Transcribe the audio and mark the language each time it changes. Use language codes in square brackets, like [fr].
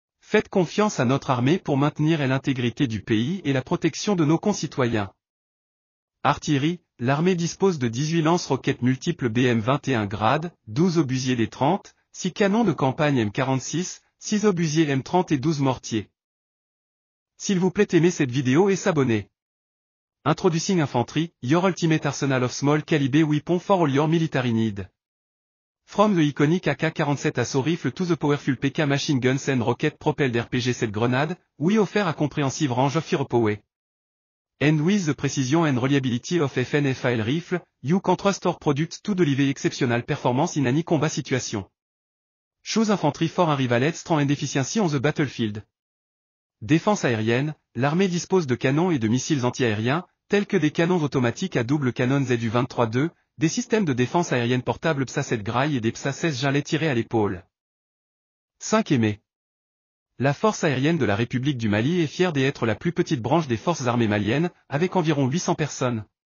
[fr] Faites confiance à notre armée pour maintenir l'intégrité du pays et la protection de nos concitoyens. Artillerie. L'armée dispose de 18 lance-roquettes multiples BM-21 grade, 12 obusiers D-30, 6 canons de campagne M46, 6 obusiers M30 et 12 mortiers. S'il vous plaît, aimez cette vidéo et s'abonner. [en] Introducing Infantry, your ultimate arsenal of small caliber weapons for all your military need. From the iconic AK-47 assault rifle to the powerful PK machine guns and rocket propelled RPG-7 grenade, we offer a comprehensive range of firepower. And with the precision and reliability of FN-FAL rifle, you can trust our products to deliver exceptional performance in any combat situation. Choose infantry for unrivaled strength and efficiency on the battlefield. [fr] Défense aérienne. L'armée dispose de canons et de missiles anti-aériens, tels que des canons automatiques à double canon ZU-23-2, des systèmes de défense aérienne portables PSA-7 Grail et des PSA-16 Jalets tirés à l'épaule. 5 Aimé. La force aérienne de la République du Mali est fière d'être la plus petite branche des forces armées maliennes, avec environ 800 personnes.